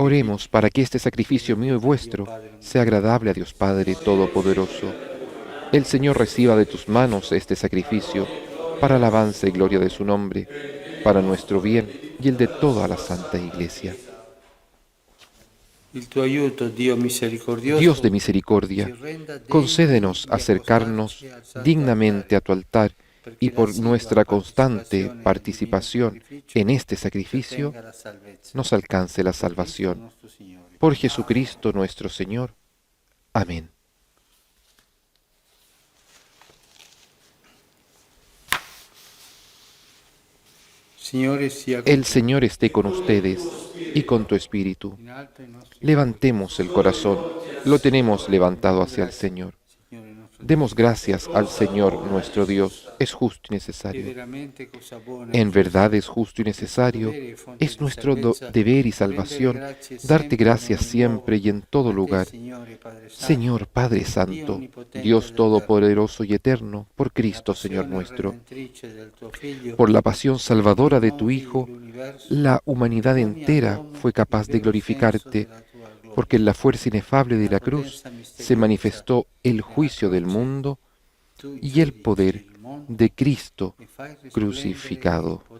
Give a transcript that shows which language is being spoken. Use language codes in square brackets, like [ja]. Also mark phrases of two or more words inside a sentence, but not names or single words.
[es] Oremos para que este sacrificio mío y vuestro sea agradable a Dios Padre Todopoderoso. El Señor reciba de tus manos este sacrificio para alabanza y gloria de su nombre, para nuestro bien y el de toda la Santa Iglesia. [it] il tuo aiuto, Dio misericordioso, [es] Dios de misericordia, [it] ci renda degni [es] concédenos [it] di [es] acercarnos [it] accostarci al santo [es] dignamente a tu altar [it] perché [es] y por [it] la [es] nuestra asidua constante [it] partecipazione [es] participación [it] nel divino sacrificio [es] en este sacrificio [it] ottenga la salvezza. [es] nos alcance la [it] Per Cristo [es] salvación. [it] nostro Signore. [es] Por Jesucristo nuestro Señor. Amén. [it] Signore sia con [es] El Señor esté con ustedes y con tu espíritu. [it] in alto i nostri [es] Levantemos el corazón, lo tenemos levantado hacia el Señor. [it] Signore nostro [es] Demos gracias al Señor nuestro Dios, es justo y necesario. En verdad es justo y necesario, es nuestro deber y salvación darte gracias siempre y en todo lugar. Señor Padre Santo, Dios Todopoderoso y Eterno, por Cristo Señor nuestro, por la pasión salvadora de tu Hijo, la humanidad entera fue capaz de glorificarte, porque en la fuerza inefable de la cruz se manifestó el juicio del mundo y el poder de Cristo crucificado.